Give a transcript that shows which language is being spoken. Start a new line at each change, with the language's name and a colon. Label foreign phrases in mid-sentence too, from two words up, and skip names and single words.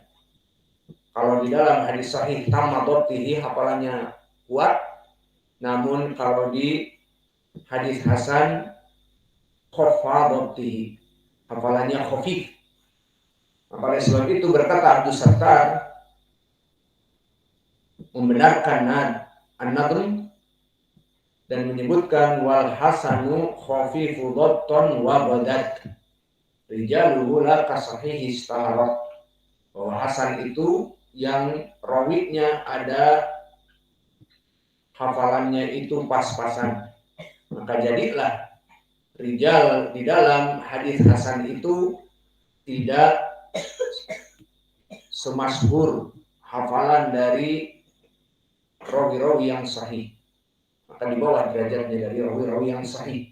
Indonesian: Kalau di dalam hadis sahih
Arabic: تم ضبطه,
Indonesian: hafalannya kuat, namun kalau di hadis hasan
Arabic: خف ضبطه,
Indonesian: hafalannya khafif. Oleh sebab itu berkata Abdus Sattar membenarkan an-nadm dan
Arabic: menyebutkan والحسن خفيف ضبطا وبدت رجاله لا كالصحيح اشتهرت,
Indonesian: bahwa hasan itu yang rawinya ada hafalannya itu pas-pasan, maka jadilah rijal di dalam hadis hasan itu tidak semasyhur hafalan dari rawi-rawi yang sahih, maka di bawah derajatnya dari rawi-rawi yang sahih.